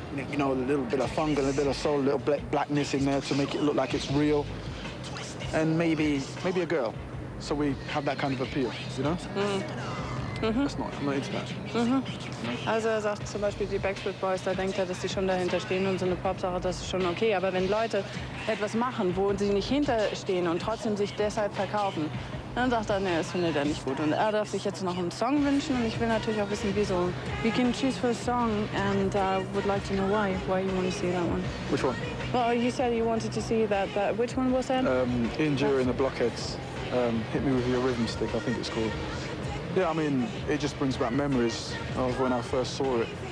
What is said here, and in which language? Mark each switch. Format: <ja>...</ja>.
<en>you know, a little bit of funk, a little bit of soul, a little blackness in there to make it look like it's real. And maybe a girl. So we have that kind of appeal, you know? That's not, I'm not into that.</en> <de>Also er sagt zum Beispiel, die Backstreet Boys, da denkt er, dass die schon dahinter stehen und so eine Popsache, das ist schon okay. Aber wenn Leute etwas machen, wo sie nicht hinterstehen und trotzdem sich deshalb verkaufen, dann sagt er, nee, das findet er nicht gut. Und er darf sich jetzt noch einen Song wünschen und ich will natürlich auch wissen, wieso.</de> <en>We can choose for a song and would like to know why you want to see that one. Which one? Well, you said you wanted to see that which one was that? Ian Jury and the Blockheads, Hit Me With Your Rhythm Stick, I think it's called. Yeah, I mean, it just brings back memories of when I first saw it.</en>